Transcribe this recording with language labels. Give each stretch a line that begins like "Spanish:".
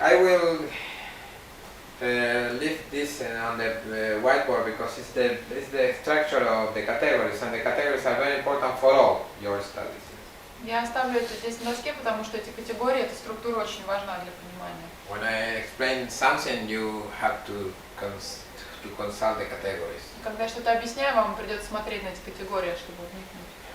English: I will leave this on the whiteboard because it's the structure of the categories, and the categories are very important for all your studies.
Russian: Я оставлю это здесь на доске, потому что эти категории, эта структура очень важна для понимания.
English: When I explain something, you have to consult the categories.
Russian: Когда я что-то объясняю, вам придется смотреть на эти категории, чтобы вникнуть.